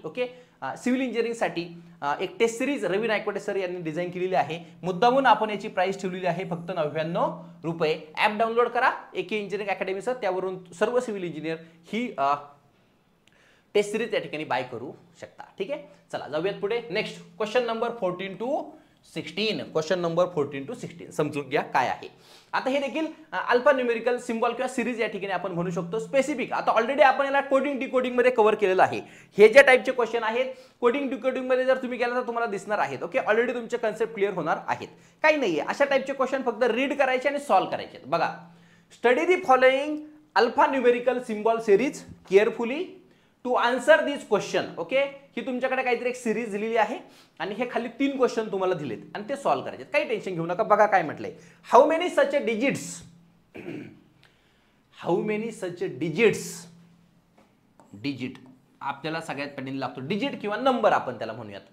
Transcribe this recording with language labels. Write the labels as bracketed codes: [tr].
[mr] Okay, civil इंजिनिअरिंगसाठी एक taste series रवी Naikwade sir यांनी design केलेली आहे. मुद्दामून आपण याची प्राइस ठेवलेली आहे फक्त 99 रुपये. ॲप डाउनलोड करा एके इंजिनिअरिंग अकॅडमीचं, त्यावरून सर्व सिव्हिल इंजिनियर ही टेस्ट सिरीज या ठिकाणी बाय करू शकता. ठीक आहे, चला जाऊयात पुढे. [en] Next question number 14 to 16. [mr] Question number 14 to 16 समजून घ्या काय आहे. आता हे देखील अल्फा न्यूमेरिकल सिम्बॉल किंवा सिरीज या ठिकाणी आपण म्हणू शकतो. स्पेसिफिक आता ऑलरेडी आपण याला कोडिंग डिकोडिंग मध्ये कव्हर केलेलं आहे. हे ज्या टाइपचे क्वेश्चन आहेत कोडिंग डिकोडिंग मध्ये जर तुम्ही केला तर तुम्हाला दिसणार आहेत. ओके, ऑलरेडी तुमचे कन्सेप्ट क्लिअर होणार आहेत. काही नाहीये, अशा टाइपचे क्वेश्चन फक्त रीड करायचे आणि सॉल्व्ह करायचे. [en] बघा, study the following alpha numerical symbol series carefully to answer this question. [mr] Okay, ही तुमच्याकडे काहीतरी एक सिरीज दिलेली आहे आणि हे खाली 3 क्वेश्चन तुम्हाला दिलेत आणि ते सॉल्व्ह करायचे. काही टेन्शन घेऊ नका. बघा काय म्हटलंय, [en] How many such digits, how many such digits. [mr] Digit आपल्याला सगळ्यात पहिल्यांदा लागतो, डिजिट किंवा नंबर आपण त्याला म्हणूयात.